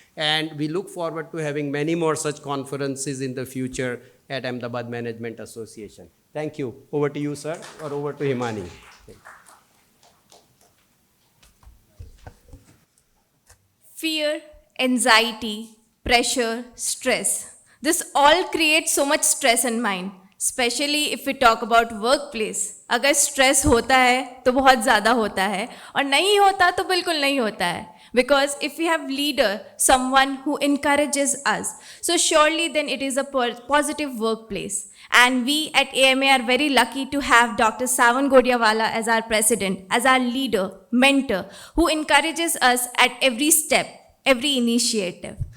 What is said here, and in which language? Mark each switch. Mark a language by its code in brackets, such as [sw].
[en] And we look forward to having many more such conferences in the future at Ahmedabad Management Association. Thank you. Over to you, sir, or over to Bhimani. Fear, anxiety, pressure, stress. This all creates so much stress in mind. Specially if we talk about work place. [hi] अगर stress होता है तो बहुत ज़्यादा होता है, और नहीं होता तो बिल्कुल नहीं होता है. [en] Because if we have leader, someone who encourages us, so surely then it is a positive workplace. And we at AMA are very lucky to have Dr. Savan Godiawala as our president, as our leader, mentor, who encourages us at every step, every initiative.